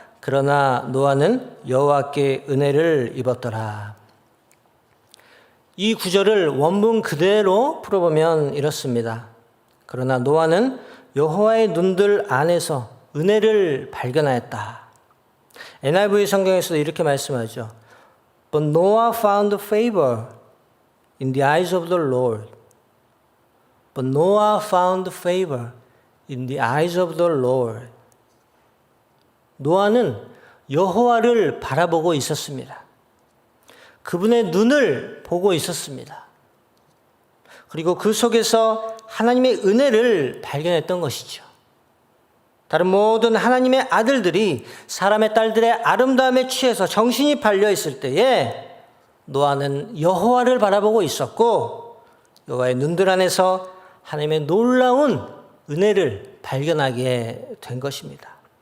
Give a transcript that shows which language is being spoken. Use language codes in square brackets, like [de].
[ko] 그러나 노아는 여호와께 은혜를 입었더라. 이 구절을 원문 그대로 풀어보면 이렇습니다. 그러나 노아는 여호와의 눈들 안에서 은혜를 발견하였다. NIV 성경에서도 이렇게 말씀하죠. [en] But Noah found favor in the eyes of the Lord. But Noah found favor in the eyes of the Lord. [ko] 노아는 여호와를 바라보고 있었습니다. 그분의 눈을 보고 있었습니다. 그리고 그 속에서 하나님의 은혜를 발견했던 것이죠. 다른 모든 하나님의 아들들이 사람의 딸들의 아름다움에 취해서 정신이 팔려 있을 때에 노아는 여호와를 바라보고 있었고 여호와의 눈들 안에서 하나님의 놀라운 은혜를 발견하게 된 것입니다.